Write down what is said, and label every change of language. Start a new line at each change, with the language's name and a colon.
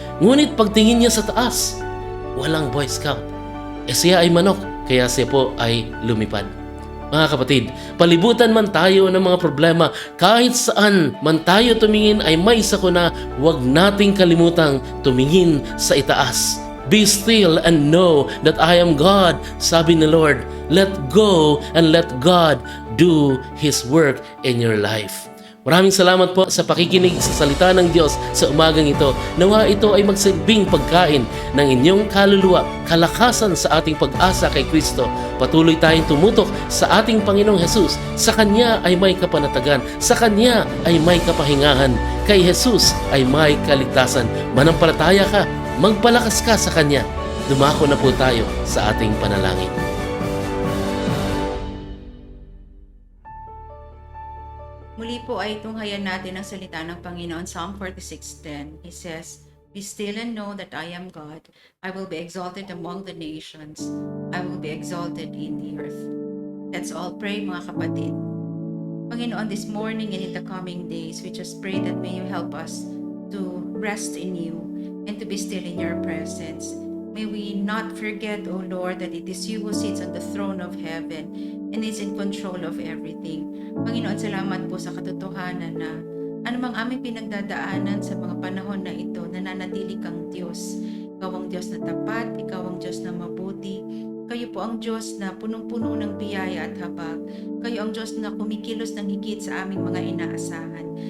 Filipino: Ngunit pagtingin niya sa taas, walang Boy Scout. Siya ay manok, kaya siya po ay lumipad. Mga kapatid, palibutan man tayo ng mga problema, kahit saan man tayo tumingin ay may sakuna, huwag nating kalimutang tumingin sa itaas.
English: Be still and know that I am God,
Filipino: sabi ni Lord.
English: Let go and let God do His work in your life.
Filipino: Maraming salamat po sa pakikinig sa salita ng Diyos sa umagang ito. Nawa ito ay magsilbing pagkain ng inyong kaluluwa, kalakasan sa ating pag-asa kay Kristo. Patuloy tayong tumutok sa ating Panginoong Jesus. Sa Kanya ay may kapanatagan. Sa Kanya ay may kapahingahan. Kay Jesus ay may kaligtasan. Manampalataya ka, magpalakas ka sa Kanya. Dumako na po tayo sa ating panalangin. Muli po ay tunghayan natin ang salita ng Panginoon.
English: Psalm 46:10. He says, "Be still and know that I am God. I will be exalted among the nations. I will be exalted in the earth." Let's all pray,
Filipino: mga kapatid. Panginoon,
English: this morning and in the coming days, we just pray that may you help us to rest in you and to be still in your presence. May we not forget, O Lord, that it is you who sits on the throne of heaven and is in control of everything.
Filipino: Panginoon, salamat po sa katotohanan na anumang aming pinagdadaanan sa mga panahon na ito, nananatili kang Diyos. Ikaw ang Diyos na tapat, ikaw ang Diyos na mabuti. Kayo po ang Diyos na punong-puno ng biyaya at habag. Kayo ang Diyos na kumikilos ng higit sa aming mga inaasahan.